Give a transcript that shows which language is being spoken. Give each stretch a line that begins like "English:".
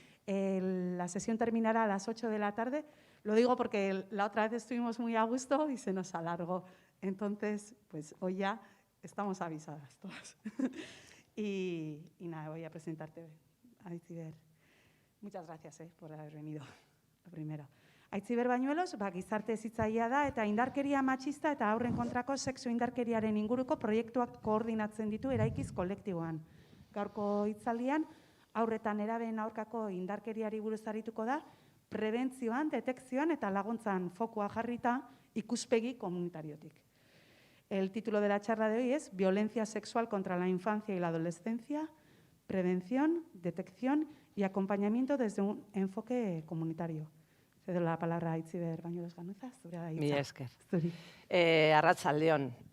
Spanish: La sesión terminará a las 8 de la tarde. Lo digo porque la otra vez estuvimos muy a gusto y se nos alargó. Entonces, pues hoy ya estamos avisadas todas. y nada, voy a presentarte, Aitziber. Muchas gracias por haber venido, lo primero.
Basque: Aitziber Bañuelos, gizarte hezitzailea da eta indarkeria matxista eta haurren kontrako sexu indarkeriaren inguruko proiektuak koordinatzen ditu Eraikiz kolektiboan. Gaurko hitzaldian, haur eta nerabeen aurkako indarkeriari buruz arituko da, prebentzioan, detekzioan eta laguntzan fokua jarrita ikuspegi komunitariotik.
Spanish: El título de la charla de hoy es Violencia sexual contra la infancia y la adolescencia, prevención, detección y acompañamiento desde un enfoque comunitario. Cedo la palabra a Aitziber Bañuelos Ganuza.
Basque: Mi esker. Arratsaldeon.